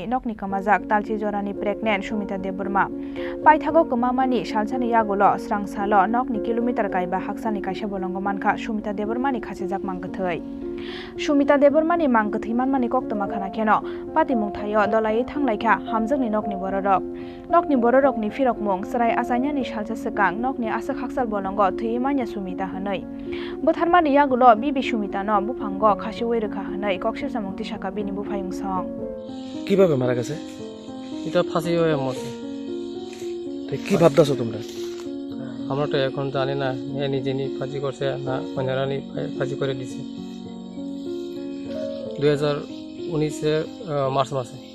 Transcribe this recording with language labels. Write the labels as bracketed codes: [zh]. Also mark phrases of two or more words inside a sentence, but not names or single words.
[trp] nokni kamajak talchi jorani pregnant Sumita Debbarma paithago kamamani salchani yagulo srangsalo nokni kilometer kaiba haksani kaisa bolongo manka Sumita Debbarmani khasijak mangkathai Sumita Debbarmani mangkathai manmani koktoma khana keno patimung thayo dolai thanglaikha hamjakni nokni bororokni firok mung sarai asainani salsa sekang nokni asa khaksal bolongo thei manya Sumita hanai botharmani yagulo bibi Sumita no buphango khasiwei rekha hanai kokshir samungti saka bini bufayung song [bn] কিভাবে মারা গেছে এটা ফাঁসি হয়ে মরছে তো কি ভাবতাছো তোমরা আমরা তো এখন জানি না এ নিজে ফাঁসি করছে না অন্যরা ফাঁসি করে দিছে 2019 মার্চ মাসে